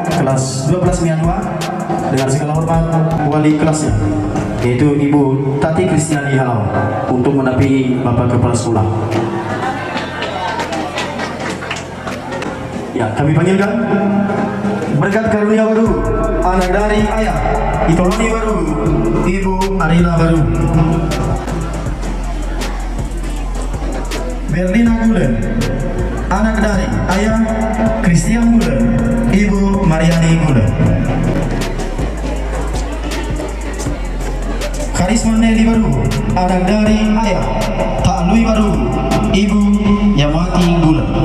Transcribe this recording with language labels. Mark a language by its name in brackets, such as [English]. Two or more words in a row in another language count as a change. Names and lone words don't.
[Indonesian] kelas 12 Mianwa dengan segala hormat wali kelasnya, yaitu Ibu Tati Kristiani Halau, untuk mendampingi Bapak Kepala Sekolah. Ya, kami panggilkan berkat karunia baru anak dari ayah Itoloni baru Ibu Arila baru, Berlina Gulen, anak dari ayah Christian Gulen Ibu Mariani Gulen, Karisma Nelly baru anak dari ayah Tak Lui baru Ibu Yamati Gulen,